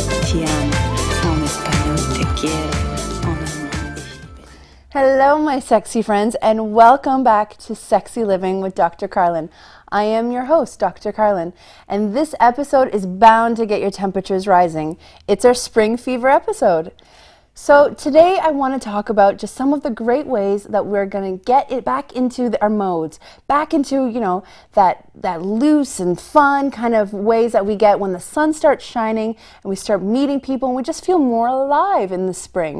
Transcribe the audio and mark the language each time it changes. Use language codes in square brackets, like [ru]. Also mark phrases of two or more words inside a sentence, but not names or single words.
[it] ti amo, [es] en español te quiero, [fr] en allemand [de] ich liebe dich. [en] Hello, my sexy friends, and welcome back to Sexy Living with Dr. Carlen. I am your host, Dr. Carlen, and this episode is bound to get your temperatures rising. It's our spring fever episode. So today I want to talk about just some of the great ways that we're going to get it back into our modes, back into, that loose and fun kind of ways that we get when the sun starts shining and we start meeting people and we just feel more alive in the spring.